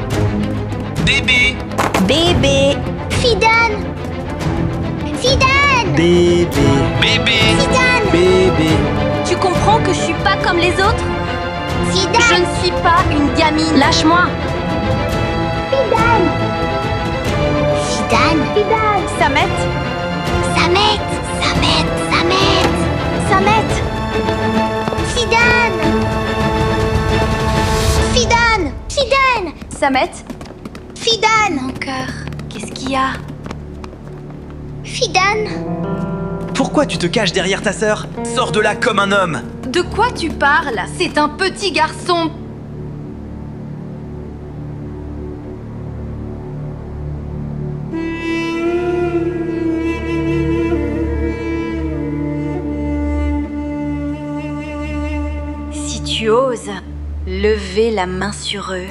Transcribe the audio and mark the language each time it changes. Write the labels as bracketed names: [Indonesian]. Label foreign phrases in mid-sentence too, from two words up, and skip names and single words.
[French] Bébé. Bébé. Fidan! Fidan! Bébé. Bébé! Fidan! Bébé. Tu comprends que je suis pas comme les autres? Fidan! Je ne suis pas une gamine. Lâche-moi. Fidan! Fidan! Samet. Samet! Samet! Samet! Samet. Fidan! Fidan! Fidan! Samet. Fidan! Mon cœur. Qu'est-ce qu'il y a? Fidan! Pourquoi tu te caches derrière ta sœur? Sors de là comme un homme. De quoi tu parles? C'est un petit garçon. Si tu oses, lever la main sur eux.